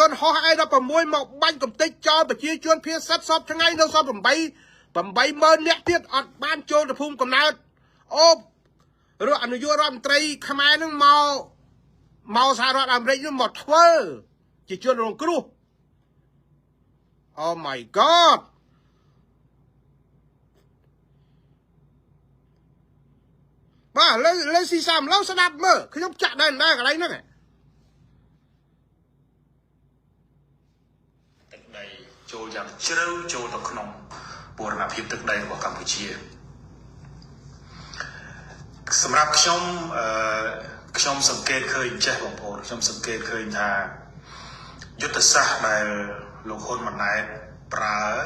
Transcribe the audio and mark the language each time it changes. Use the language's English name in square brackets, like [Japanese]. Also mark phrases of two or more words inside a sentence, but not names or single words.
[Khmer] ន្តហោះឯ16មកបាញ់កំទេចចោលប្រជាជនភៀសសិតសពថ្ងៃនៅសល់80000នាក់ទៀតអត់បានចូលទៅភូមិកំណើតអូរដ្ឋអនុយុរដ្ឋមន្ត្រីខ្មែរនឹងមកសហរដ្ឋអាមេរិកនឹងមកធ្វើជាជនរងគ្រោះ [English] Oh my god [Khmer] បាទលើស៊ីសាមឡូវស្ដាប់មើលខ្ញុំចាក់ដែរកន្លែងហ្នឹង ទឹកដីចូលយ៉ាងជ្រៅចូលទៅក្នុងបូរណភាពទឹកដីរបស់កម្ពុជាសម្រាប់ខ្ញុំសង្កេតឃើញចេះបងប្អូនខ្ញុំសង្កេតឃើញថាយុទ្ធសាស្ត្រដែលលោកហ៊ុនម៉ាណែតប្រើ